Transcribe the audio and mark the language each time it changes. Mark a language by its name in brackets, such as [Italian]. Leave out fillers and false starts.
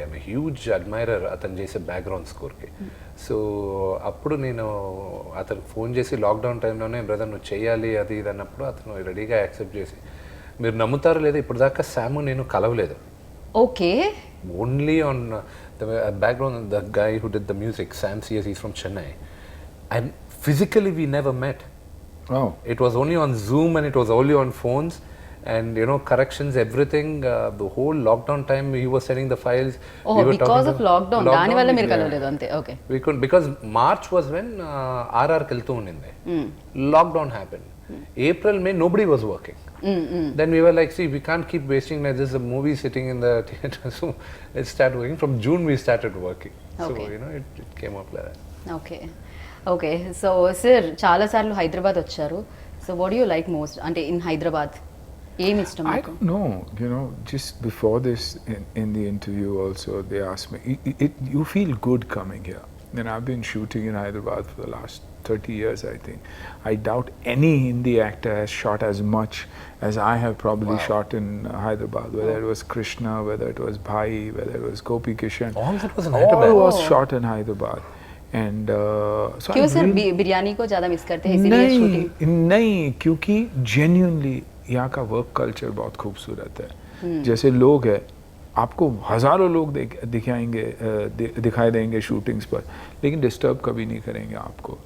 [English] I'm huge admirer [Telugu] అతను చేసే background స్కోర్కి. So అప్పుడు నేను అతనికి ఫోన్ చేసి లాక్డౌన్ టైంలోనే బ్రదర్ నువ్వు చేయాలి అది ఇది అన్నప్పుడు అతను రెడీగా యాక్సెప్ట్ చేసి, మీరు నమ్ముతారో లేదో ఇప్పుడు దాకా శామ్ నేను కలవలేదు. [English] Okay. Only on the background the guy who did the music, Sam CS, is from Chennai. And physically we never met. Oh. It was only on Zoom and it was only on phones, and corrections, everything. The whole lockdown time he was sending the files. Oh, because of lockdown. [Telugu] Dani valla meer kalaledu ante. [English] Okay. We couldn't, because March was when RR keltu uninde. Lockdown happened. April, May nobody was working. Then we were like, see, we can't keep wasting like this, a movie sitting in the theater. So let's start working. From June we started working. Okay. So it came up like that. [Telugu] Okay. Okay. So sir చాలాసార్లు హైదరాబాద్ వచ్చారు. [English] so what you like most అంటే in Hyderabad [Telugu] ఏమి ఇష్టం? [English] I don't know. Just before this in the interview also they asked me, you feel good coming here. I've been shooting in Hyderabad for the last 30 years, I think. I doubt any Hindi actor has shot as much as I have probably shot in Hyderabad, whether it was Krishna, whether it was Bhai, whether it was Gopi Kishan. All that was in Hyderabad. All was shot in Hyderabad. And so [Hindi] क्यों sir biryani को ज़्यादा miss करते हैं इसीलिए shooting? नहीं, क्योंकि genuinely यहाँ का वर्क कल्चर बहुत खूबसूरत है. जैसे लोग हैं, आपको हज़ारों लोग दिखाई देंगे शूटिंग्स पर, लेकिन डिस्टर्ब कभी नहीं करेंगे आपको.